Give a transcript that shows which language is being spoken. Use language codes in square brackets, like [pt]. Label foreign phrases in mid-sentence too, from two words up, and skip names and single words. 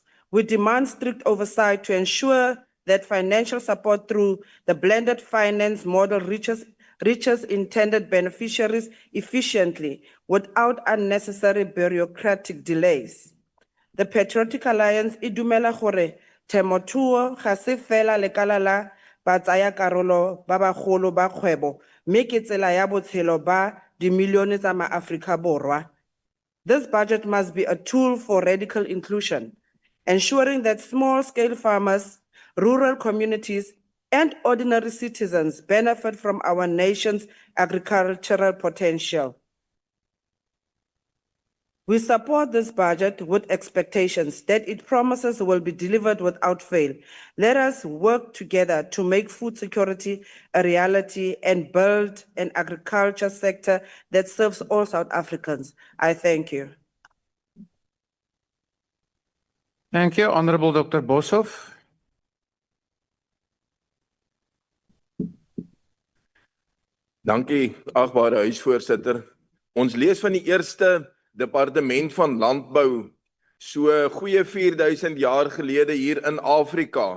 [en] We demand strict oversight to ensure that financial support through the blended finance model reaches intended beneficiaries efficiently without unnecessary bureaucratic delays. [tn] The Patriotic Alliance e dumela gore temothuo ga se fela lekala la batsayakarolo ba bagolo ba kgwebo mme ke tsela ya botshelo ba dimilione tsa maAforika Borwa. [en] This budget must be a tool for radical inclusion, ensuring that small-scale farmers, rural communities, and ordinary citizens benefit from our nation's agricultural potential. We support this budget with expectations that its promises will be delivered without fail. Let us work together to make food security a reality and build an agriculture sector that serves all South Africans. I thank you. Thank you, Honorable Dr. Boshoff. [af] Dankie, agbare huisvoorsitter. Ons lees van die eerste departement van landbou so goeie 4000 jaar gelede hier in Afrika.